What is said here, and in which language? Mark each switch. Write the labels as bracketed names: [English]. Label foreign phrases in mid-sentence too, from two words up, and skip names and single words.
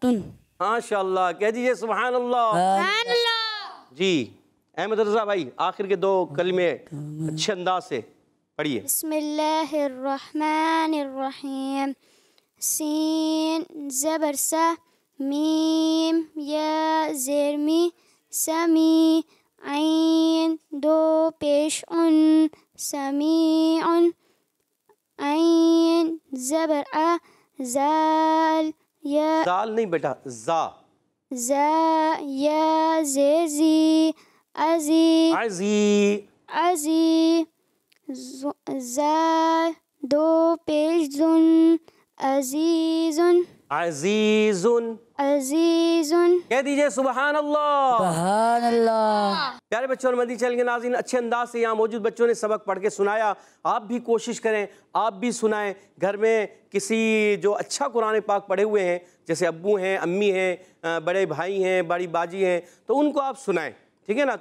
[Arabic] ماشاء اللہ، [Urdu] کہہ دیجئے [Arabic] سبحان اللہ۔ سبحان اللہ۔ [Urdu] جی احمد رضا بھائی آخر کے 2 کلمے اچھے انداز سے پڑھیے۔ [Arabic] بسم اللہ الرحمن الرحیم، [Urdu] سین زبر سا، میم یا زیر می، سمی، عین دو پیش ان، سمیع، عین زبر ا، زال یا زال نہیں بیٹا، زا، زا یا زیر زی، ازی، عزی، عزی، زا دو پیش زن، عزیز، عزیز، عزیز، کہہ دیجئے [Arabic] سبحان اللہ۔ سبحان اللہ۔ [Urdu] پیارے بچوں اور مدنی چینل کے ناظرین، اچھے انداز سے یہاں موجود بچوں نے سبق پڑھ کے سنایا، آپ بھی کوشش کریں، آپ بھی سنائیں، گھر میں کسی جو اچھا قرآن پاک پڑھے ہوئے ہیں، جیسے ابو ہیں، امی ہیں، بڑے بھائی ہیں، بڑی باجی ہیں، تو ان کو آپ سنائیں، ٹھیک ہے نا؟